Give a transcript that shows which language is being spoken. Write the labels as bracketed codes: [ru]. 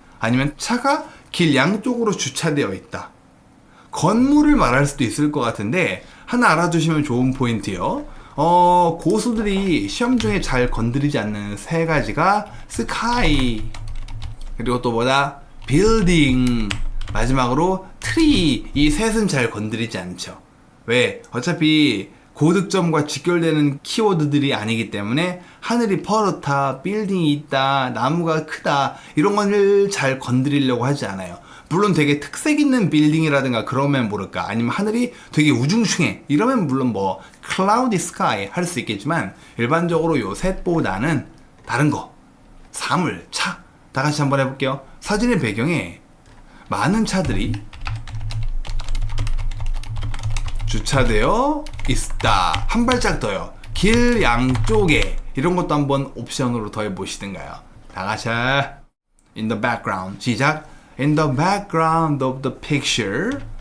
[ko] 아니면 차가 길 양쪽으로 주차되어 있다. 건물을 말할 수도 있을 것 같은데 하나 알아두시면 좋은 포인트요. 고수들이 시험 중에 잘 건드리지 않는 세 가지가 sky, 그리고 또 뭐다? [en] building, 마지막으로 tree. [ko] 이 셋은 잘 건드리지 않죠. 왜? 어차피 고득점과 직결되는 키워드들이 아니기 때문에 하늘이 퍼렇다, 빌딩이 있다, 나무가 크다 이런 거를 잘 건드리려고 하지 않아요. 물론 되게 특색 있는 빌딩이라든가 그러면 모를까, 아니면 하늘이 되게 우중충해 이러면 물론 뭐 cloudy sky 할 수 있겠지만 일반적으로 요 셋보다는 다른 거, 사물, 차. 다 같이 한번 해볼게요. 사진의 배경에 많은 차들이 주차되어 있다. 한 발짝 더요. 길 양쪽에. 이런 것도 한번 옵션으로 더해 보시든가요. 다 같이. [en] In the background. [ko] 시작. [en] In the background of the picture.